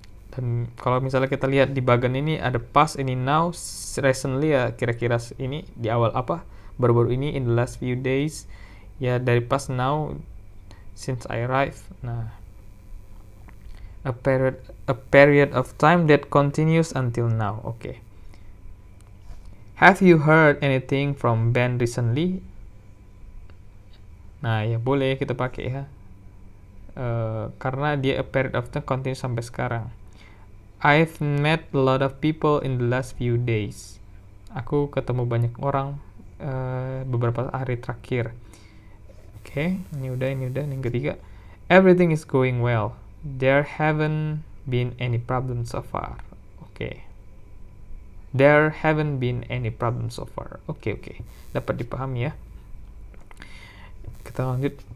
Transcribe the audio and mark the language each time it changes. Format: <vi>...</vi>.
<id>Dan kalau misalnya kita lihat di bagian ini ada past, ini now, recently ya kira-kira ini di awal apa? Baru-baru ini,</id> <en>in the last few days, ya dari past, now, since I arrived. Nah, a period of time that continues until now. Okay. Have you heard anything from Ben recently?</en> <id>Nah, ya boleh kita pakai ya. Karena dia</id> <en>a period of time continues</en> <id>sampai sekarang.</id> <en>I've met a lot of people in the last few days.</en> <id>Aku ketemu banyak orang beberapa hari terakhir. Oke, ini udah. Yang ketiga,</id> <en>everything is going well. There haven't been any problems so far. Oke. There haven't been any problems so far.</en> <id>Oke. Dapat dipahami ya. Kita lanjut.</id>